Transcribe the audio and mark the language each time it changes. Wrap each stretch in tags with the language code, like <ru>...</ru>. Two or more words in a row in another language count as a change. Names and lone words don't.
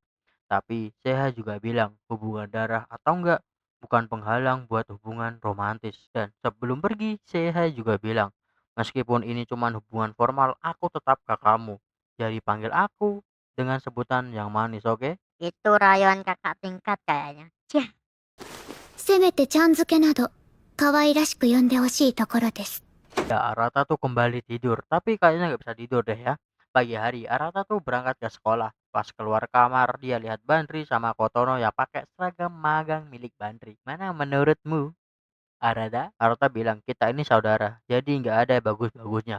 <id>Tapi saya juga bilang hubungan darah atau enggak bukan penghalang buat hubungan romantis. Dan sebelum pergi, saya juga bilang, meskipun ini cuma hubungan formal, aku tetap kakakmu. Jadi panggil aku dengan sebutan yang manis, oke? Itu rayuan kakak tingkat kayaknya. Cih,</id> <ja>せめてちゃん付けなど可愛らしく呼んでほしいところです。</ja> <id>Ya, Arata tuh kembali tidur, tapi kayaknya nggak bisa tidur deh ya. Pagi hari, Arata tuh berangkat ke sekolah. Pas keluar kamar, dia lihat Bandri sama Kotono yang pakai seragam magang milik Bandri. Mana menurutmu, Arata? Arata bilang, kita ini saudara, jadi nggak ada bagus-bagusnya.</id>